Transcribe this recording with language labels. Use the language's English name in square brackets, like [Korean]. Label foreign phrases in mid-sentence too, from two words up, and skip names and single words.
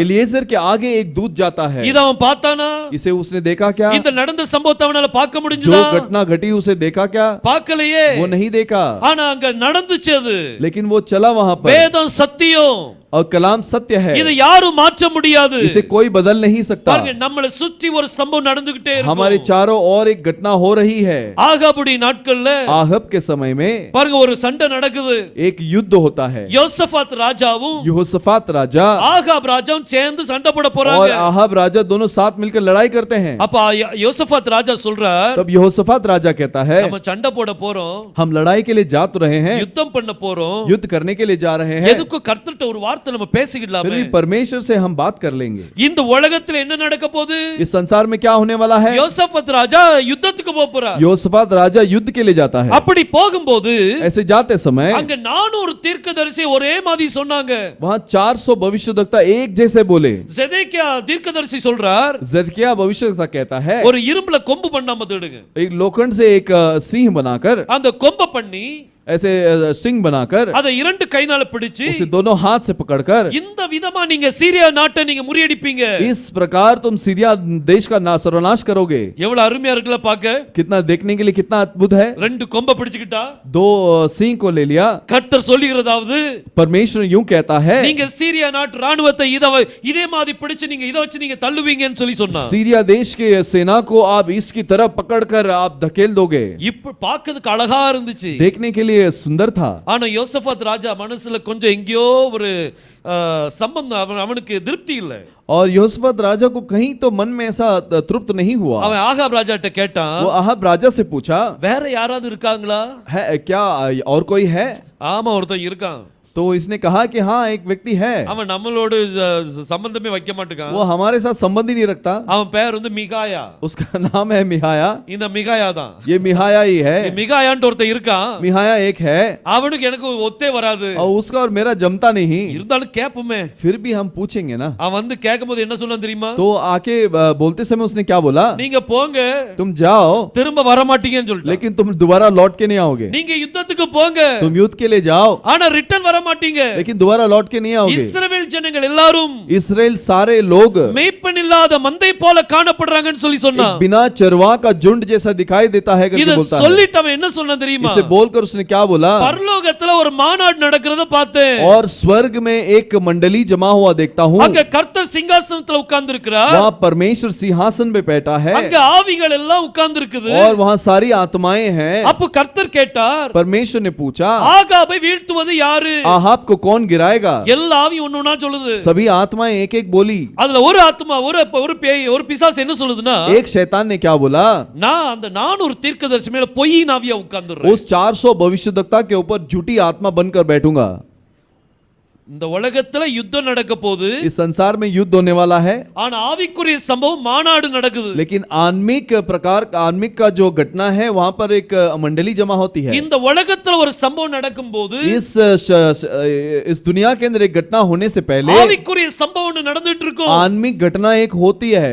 [Hindi] एलिएजर के आगे एक दूत जाता है। [Tamil] இத அவன் பார்த்தானா? [Hindi] इसे उसने देखा क्या? [Tamil] இந்த நடந்த சம்பவத்தை அவனால பார்க்க [Hindi] जो [Tamil] முடிஞ்சதா? [Hindi] घटना घटी उसे देखा क्या? [Tamil] பார்க்கலையே. [Hindi] वो नहीं देखा, [Tamil] ஆனா அங்க நடந்துச்சு அது. [Hindi] लेकिन वो चला वहां पर। [Tamil] வேதம் சத்தியம், [Hindi] और कलाम सत्य है, [Tamil] இதை யாரும் மாற்ற முடியாது. [Hindi] इसे कोई बदल नहीं सकता। [Tamil] பாருங்க, நம்மள சுற்றி ஒரு சம்பவம் நடந்துகிட்டே இருக்கு. [Hindi] हमारे चारों ओर एक घटना हो रही है। [Tamil] ஆகாபுடைய நாட்கள்ல [Hindi] आहब के समय में [Tamil] பாருங்க ஒரு சண்டை நடக்குது. [Hindi] एक युद्ध होता है। [Tamil] யோசபாத் ராஜாவும் [Hindi] यहोशाफात राजा [Tamil] ஆகாப் ராஜாவும் சேர்ந்து சண்டை போட [Hindi] और [Tamil] போறாங்க. [Hindi] आहब राजा दोनों साथ मिलकर लड़ाई करते हैं। [Tamil] அப்ப யோசபாத் ராஜா சொல்றார், [Hindi] तब यहोशाफात राजा कहता है, [Tamil] நம்ம சண்டை போட போறோம், [Hindi] हम लड़ाई के लिए जा तो रहे हैं, [Tamil] யுத்தம் பண்ண போறோம், [Hindi] युद्ध करने के लिए जा रहे हैं, [Tamil] எதுக்கு கர்த்தர்ட்ட ஒரு வார்த்தை நம்ம பேசிக்கலாம். [Hindi] फिर भी परमेश्वर से हम बात कर लेंगे। [Tamil] இந்த உலகத்துல என்ன நடக்க போகுது? [Hindi] इस संसार में क्या होने वाला है? [Tamil] யோசபாத் ராஜா யுத்தத்துக்கு போறார். [Hindi] यहोशाफात राजा युद्ध के लिए जाता है। [Tamil] அப்படி போகும்போது [Hindi] ऐसे जाते समय [Tamil] அங்க 400 தீர்க்கதரிசி ஒரே மாதிரி சொன்னாங்க. [Hindi] वहां 400 भविष्यद्वक्ता एक जैसे बोले। [Tamil] செதேக்கியா தீர்க்கதரிசி சொல்றார், [Hindi] जदकिया भविष्यद्वक्ता कहता है, [Tamil] ஒரு இரும்புல கொம்பு பண்ணாம தேடுங்க. [Hindi] एक लोखंड से एक सिंह बनाकर, [Tamil] அந்த கொம்ப பண்ணி [Hindi] ऐसे सिंह बनाकर [Tamil] அதை இரண்டு கைனால பிடிச்சு [Hindi] उसे दोनों हाथ से पकड़कर, [Tamil] இந்த விதமா நீங்க சீரியா நாட்டை நீங்க முறியடிப்பீங்க. [Hindi] इस प्रकार तुम सीरिया देश का सर्वनाश करोगे। [Tamil] எவ்வளவு அருமையா இருக்குல பாக்க. [Hindi] कितना देखने के लिए कितना अद्भुत है। [Tamil] ரெண்டு கொம்ப பிடிச்சுக்கிட்டா [Hindi] दो सिंह को ले लिया। [Tamil] கர்த்தர் சொல்லுகிறதாவது, [Hindi] परमेश्वर यूं कहता है, [Tamil] நீங்க சீரியா நாட்டு ராணுவத்தை இதே மாதிரி பிடிச்சு நீங்க இத வச்சு நீங்க தள்ளுவீங்கன்னு சொல்லி சொன்னா. [Hindi] सीरिया देश के सेना को आप इसकी तरफ पकड़कर आप धकेल दोगे। [Tamil] இப்ப பாக்கிறதுக்கு அழகா இருந்துச்சு, [Hindi] देखने के लिए सुंदर था। [Tamil] ஆனா யோசபாத் ராஜா மனசுல கொஞ்சம் எங்கேயோ ஒரு சம்பந்தம், அவனுக்கு திருப்தி இல்ல. [Hindi] और यहोशाफात राजा को कहीं तो मन में ऐसा तृप्त नहीं हुआ। [Tamil] அவன் ஆகாப் ராஜாட்ட கேட்டான், [Hindi] वो आहब राजा से पूछा, [Tamil] வேற யாராவது இருக்காங்களா? [Hindi] है क्या और कोई है? [Tamil] ஆமா, ஒருத்தன் இருக்கான். [Hindi] तो इसने कहा कि हाँ एक व्यक्ति है, [Tamil] அவன் நம்மளோட சம்பந்தமே வைக்க மாட்டான். [Hindi] वो हमारे साथ संबंध ही नहीं रखता। [Tamil] அவன் பேர் வந்து மிகாயா. [Hindi] उसका नाम है मिहाया। [Tamil] இந்த மிகாயா தான், [Hindi] ये मिहाया ही है। [Tamil] மிகாயான்னு ஒருத்தன் இருக்கான். [Hindi] मिहाया एक है, [Tamil] அவனுக்கு எனக்கு ஒத்தே வராது, [Hindi] और उसका और मेरा जमता नहीं। [Tamil] இருந்தாலும் கேப்பமே. [Hindi] फिर भी हम पूछेंगे ना। [Tamil] அவன் வந்து கேட்கும்போது என்ன சொன்னான் தெரியுமா? [Hindi] तो आके बोलते समय उसने क्या बोला? [Tamil] நீங்க போங்க, [Hindi] तुम जाओ [Tamil] திரும்ப வர மாட்டீங்கன்னு சொல்லிட்டு. [Hindi] लेकिन तुम दोबारा लौट के नहीं आओगे। [Tamil] நீங்க யுத்தத்துக்கு போங்க, [Hindi] तुम युद्ध के लिए जाओ, [Tamil] ஆனா ரிட்டர்ன் வர மாட்டீங்க. [Hindi] लेकिन दोबारा लौट के नहीं आओगे। [Tamil] இஸ்ரவேல் ஜனங்கள் எல்லாரும் [Hindi] इसराइल सारे लोग [Tamil] மேய்ப்பன் இல்லாத மந்தை போல காணப்படுறாங்கன்னு சொல்லி சொன்னான். [Hindi] एक बिना चरवा का झुंड जैसा दिखाई देता है करके [Tamil] இத [Hindi] बोलता है। [Tamil] சொல்லிட்டு அவன் என்ன சொன்னான் தெரியுமா? [Hindi] इसे बोलकर उसने क्या बोला? [Tamil] பரலோகத்துல ஒரு மாநாடு நடக்கிறத பார்த்தேன். [Hindi] और स्वर्ग में एक मंडली जमा हुआ देखता हूँ। [Tamil] அங்க கர்த்தர் சிங்காசனத்துல உட்கார்ந்து இருக்கிறார். [Hindi] वहाँ परमेश्वर सिंहासन पे बैठा है, [Tamil] அங்க ஆவிகள் எல்லாம் உட்கார்ந்து இருக்குது. [Hindi] और वहाँ सारी आत्माएं हैं। [Tamil] அப்ப கர்த்தர் கேட்டார், [Hindi] परमेश्वर ने पूछा, [Tamil] ஆகாபை வீழ்த்துவது யாரு? [Hindi] आहाब को कौन गिराएगा? [Tamil] எல்லா ஆவி ஒண்ணா சொல்லுது. [Hindi] सभी आत्माएं एक एक बोली। [Tamil] அதுல ஒரு ஆத்மா, ஒரு பேய், ஒரு பிசாசு என்ன சொல்லுதுன்னா, [Hindi] एक शैतान ने क्या बोला? [Tamil] நான் அந்த 400 தீர்க்கதரிசி மேல பொய்யின் ஆவியா உட்கார்ந்துறேன். [Hindi] उस 400 भविष्यद्वक्ता के ऊपर झूठी आत्मा बनकर बैठूंगा। [Tamil] இந்த உலகத்துல யுத்தம் நடக்க போகுது, [Hindi] इस संसार में युद्ध होने वाला है, [Tamil] ஆனா ஆவிக்குரிய சம்பவம் மாநாடு நடக்குது. [Hindi] लेकिन आत्मिक का जो घटना है वहां पर एक मंडली जमा होती है। [Tamil] இந்த உலகத்துல ஒரு சம்பவம் நடக்கும்போது [Hindi] इस दुनिया के अंदर एक घटना होने से पहले [Tamil] ஆவிக்குரிய சம்பவம் ஒண்ணு நடந்துட்டு இருக்கும். [Hindi] आत्मिक घटना एक होती है।